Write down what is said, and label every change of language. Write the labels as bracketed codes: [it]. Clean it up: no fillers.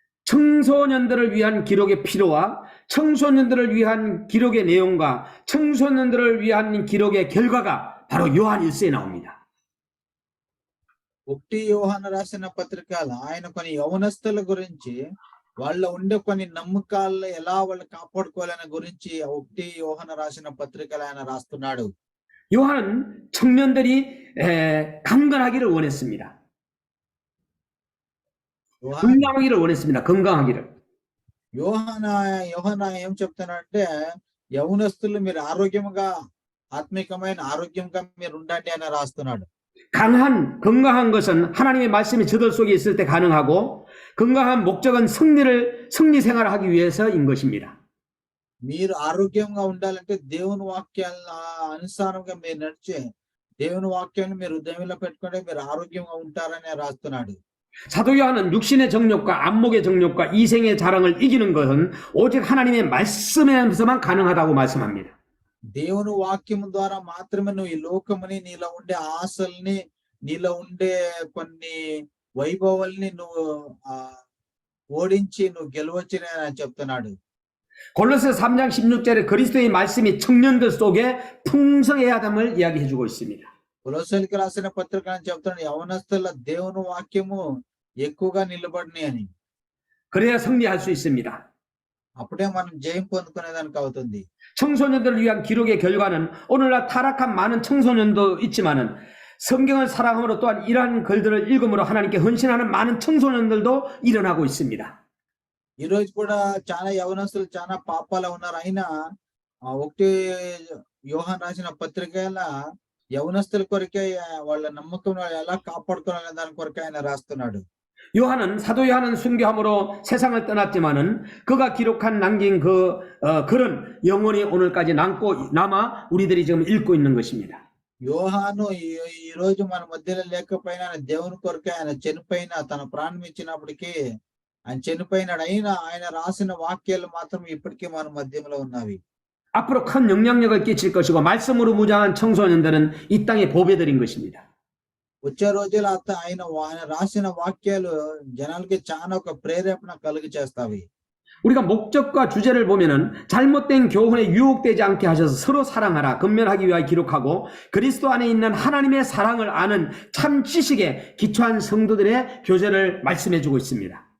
[ko] 청소년들을 위한 기록의 필요와 청소년들을 위한 기록의 내용과 청소년들을 위한 기록의 결과가 바로 요한 1서에 나옵니다. [te] 1 యోహాను రాసిన పత్రికలో ఆయన కొన్ని యవనస్తుల గురించి వాళ్ళ ఉండే కొన్ని నమ్మకాలు ఎలా వాళ్ళు కాపాడుకోవాలనే గురించి 1 యోహాను రాసిన పత్రికలో ఆయన రాస్తున్నాడు. [ko] 요한은 청년들이 강건하기를 원했습니다. 건강하기를 원했습니다. 건강하기를. [te] యోహాను ఏం చెప్తున్నాడంటే యవనస్తులు మీరు ఆరోగ్యంగా ఆత్మికమైన ఆరోగ్యంగా మీరు ఉండండి అని రాస్తున్నాడు. [ko] 건강한 것은 하나님의 말씀이 저들 속에 있을 때 가능하고 건강한 목적은 승리 생활을 하기 위해서인 것입니다. [te] మీరు ఆరోగ్యంగా ఉండాలంటే దేవుని వాక్యాల అనుసారంగా మీరు నడిచి దేవుని వాక్యాన్ని మీరు హృదయంలో పెట్టుకుంటే మీరు ఆరోగ్యంగా ఉంటారని రాస్తున్నాడు. [ko] 사도 요한은 육신의 정욕과 안목의 정욕과 이생의 자랑을 이기는 것은 오직 하나님의 말씀에서만 가능하다고 말씀합니다. [te] దేవుని వాక్యం ద్వారా మాత్రమే నువ్వు ఈ లోకముని నీలో ఉండే ఆశల్ని నీలో ఉండే కొన్ని వైభవాల్ని నువ్వు ఓడించి నువ్వు గెలవచ్చునే అని చెప్తున్నాడు. [ko] 골로새 3장 16절에 그리스도의 말씀이 청년들 속에 풍성해야 함을 이야기해 주고 있습니다. [te] కొలొస్సీయులకు రాసిన పత్రిక అని చెప్తున్నాడు, యవనస్తుల దేవుని వాక్యము ఎక్కువగా నిలబడిని అని. [ko] 그래야 승리할 수 있습니다. [te] అప్పుడే మనం జయం పొందుకునేదానికి అవుతుంది. [ko] 청소년들을 위한 기록의 결과는 오늘날 타락한 많은 청소년도 있지만은 성경을 사랑함으로 또한 이러한 글들을 읽음으로 하나님께 헌신하는 많은 청소년들도 일어나고 있습니다. [te] ఈ రోజు కూడా చాలా యవనస్తులు చాలా పాపాలు ఉన్నారు. అయినా ఒకటి యోహాన్ రాసిన పత్రిక యవనస్తుల కొరకే వాళ్ళ నమ్మకం ఎలా కాపాడుకోవాలనే దాని కొరకే ఆయన రాస్తున్నాడు. [ko] 요한은 사도 요한은 순교함으로 세상을 떠났지만은 그가 기록한 남긴 그 글은 영원히 오늘까지 남아 우리들이 지금 읽고 있는 것입니다. [te] యోహాను ఈ రోజు మన మధ్యలో లేకపోయినా దేవుని కొరకే ఆయన చనిపోయిన తన ప్రాణం ఇచ్చినప్పటికీ ఆయన చనిపోయినాడు. అయినా ఆయన రాసిన వాక్యాలు మాత్రం ఇప్పటికీ మన మధ్యలో ఉన్నవి. [ko] 앞으로 큰 영향력을 끼칠 것이고 말씀으로 무장한 청소년들은 이 땅의 보배들인 것입니다. [te] వచ్చే రోజులు ఆయన రాసిన వాక్యాలు జనాలకి చాలా ఒక ప్రేరేపణ కలుగు చేస్తావి. [ko] 우리가 목적과 주제를 보면은 잘못된 교훈에 유혹되지 않게 하셔서 서로 사랑하라 근면하기 위하여 기록하고 그리스도 안에 있는 하나님의 사랑을 아는 참 지식에 기초한 성도들의 교제를 말씀해 주고 있습니다.